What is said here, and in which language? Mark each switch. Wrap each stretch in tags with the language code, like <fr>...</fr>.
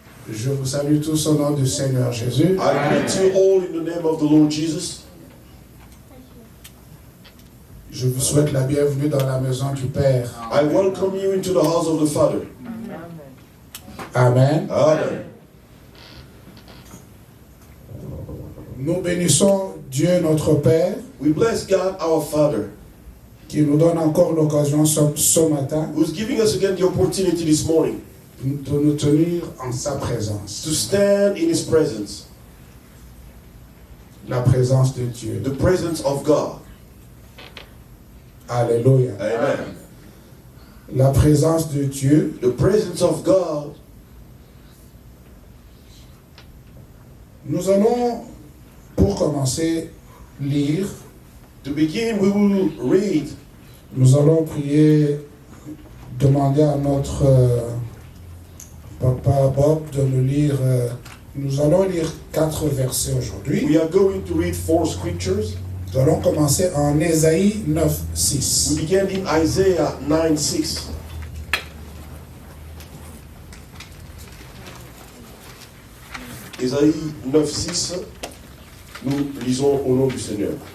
<fr>Je vous salue tous au nom du Seigneur Jésus.</fr> <en>I greet you all in the name of the Lord Jesus.</en> <fr>Je vous souhaite la bienvenue dans la maison du Père.</fr> <en>I welcome you into the house of the Father.</en> <fr>Amen.</fr> <en>Amen.</en> <fr>Nous bénissons Dieu notre Père</fr> <en>We bless God our Father,</en> <fr>qui nous donne encore l'occasion ce matin</fr> <en>who is giving us again the opportunity this morning</en> <fr>de nous tenir en sa présence.</fr> <en>to stand in His presence,</en> <fr>La présence de Dieu.</fr> <en>the presence of God.</en> <fr>Alléluia.</fr> <en>Amen.</en> <fr>La présence de Dieu.</fr> <en>The presence of God.</en> <fr>Nous allons, pour commencer, lire.</fr> <en>To begin, we will read.</en> <fr>Nous allons prier, demander à notre papa Bob de nous lire. Nous allons lire 4 versets aujourd'hui.</fr> <en>We are going to read 4 scriptures.</en> <fr>Nous allons commencer en Ésaïe 9,</fr> <en>We</en> <fr>6.</fr> <en>begin in Isaiah 9:6.</en> <fr>Ésaïe 9:6. Nous lisons au nom du Seigneur.</fr>